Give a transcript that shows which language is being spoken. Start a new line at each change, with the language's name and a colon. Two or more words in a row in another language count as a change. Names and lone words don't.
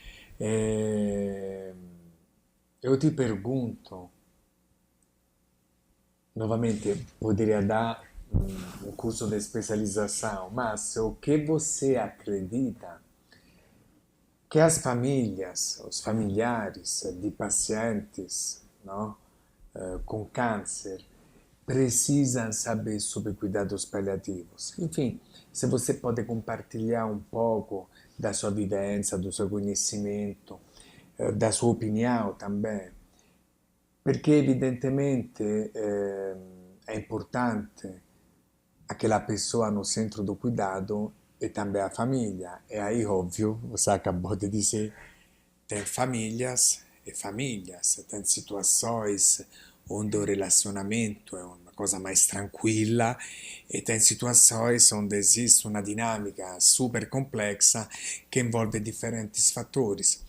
Portuguese: É, eu te pergunto, novamente, poderia dar um curso de especialização, mas o que você acredita que as famílias, os familiares de pacientes, não, com câncer precisam saber sobre cuidados paliativos? Enfim, se você pode compartilhar um pouco da sua vivência, do seu conhecimento, da sua opinião também,
Italian: perché evidentemente è importante
Portuguese: aquela pessoa no centro do cuidado e também a família. E aí, óbvio, você acabou de dizer, tem famílias e famílias, tem situações onde o relacionamento é uma coisa mais tranquila e tem situações onde existe uma dinâmica super complexa que envolve diferentes fatores.